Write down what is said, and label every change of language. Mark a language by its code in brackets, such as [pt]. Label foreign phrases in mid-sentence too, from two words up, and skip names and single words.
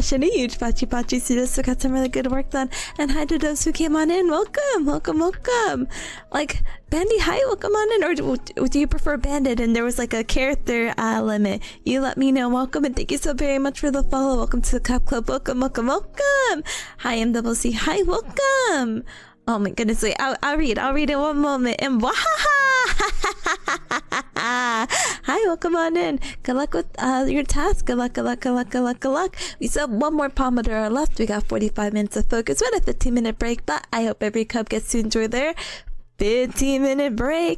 [en] A huge pachi so got some really good work done. And hi to those who came on in. Welcome. Like, Bandy, hi, welcome on in. Or do you prefer Bandit? And there was like a character limit. You let me know. Welcome and thank you so very much for the follow. Welcome to the Cup Club. Welcome. Hi, MCC. Hi, welcome. Oh my goodness, wait, I'll read it one moment. And hi, welcome on in. Good luck with your task. Good luck. We still have one more Pomodoro left. We got 45 minutes of focus with a 15-minute break, but I hope every Cub gets to enjoy their 15-minute break.